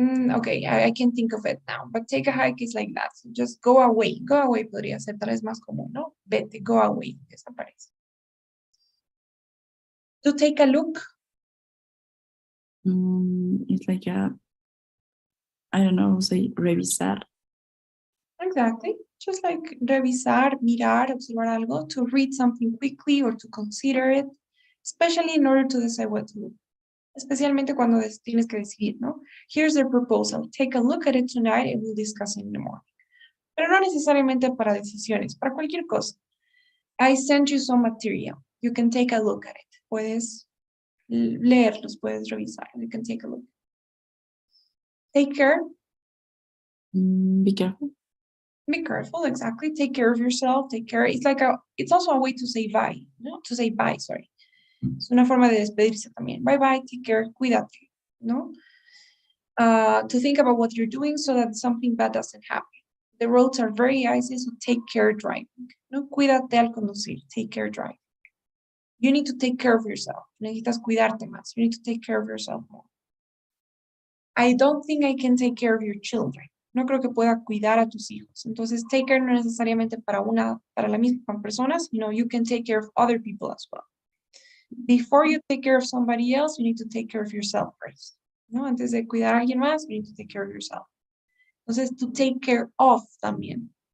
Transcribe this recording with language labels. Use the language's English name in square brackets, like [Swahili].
[English] Okay, I can think of it now, but take a hike is like that. So just go away. Go away [Spanish] podría ser tal vez más común, ¿no? Vete, [English] go away, [Spanish] desaparece. [English] To take a look. It's like I don't know, say revisar. Exactly. Just like [Spanish] revisar, mirar, observar algo, [English] to read something quickly or to consider it, especially in order to decide what to do. [Spanish] Especialmente cuando tienes que decidir, ¿no? [English] Here's the proposal. Take a look at it tonight and we'll discuss it in the morning. [Spanish] Pero no necesariamente para decisiones, para cualquier cosa. [English] I sent you some material. You can take a look at it. [Spanish] Puedes leerlos, puedes revisar. [English] You can take a look. Take care. Be careful. Be careful, exactly. Take care of yourself. Take care. It's also a way to say bye, [Spanish] ¿no? [English] To say bye, sorry. [Spanish] Es una forma de despedirse también. [English] Bye bye, take care, [Spanish] cuídate, ¿no? [English] To think about what you're doing so that something bad doesn't happen. The roads are very icy, so take care driving. [Spanish] No, cuídate al conducir. [English] Take care driving. You need to take care of yourself. [Spanish] Necesitas cuidarte más. [English] You need to take care of yourself more. I don't think I can take care of your children. [Spanish] No creo que pueda cuidar a tus hijos. Entonces, [English] take care [Spanish] no necesariamente para la misma persona, sino [English] you can take care of other people as well. Before you take care of somebody else, you need to take care of yourself first. [Spanish] ¿No? Antes de cuidar a alguien más, [English] you need to take care of yourself. [Spanish] Entonces, [English] to take care of [Spanish] también.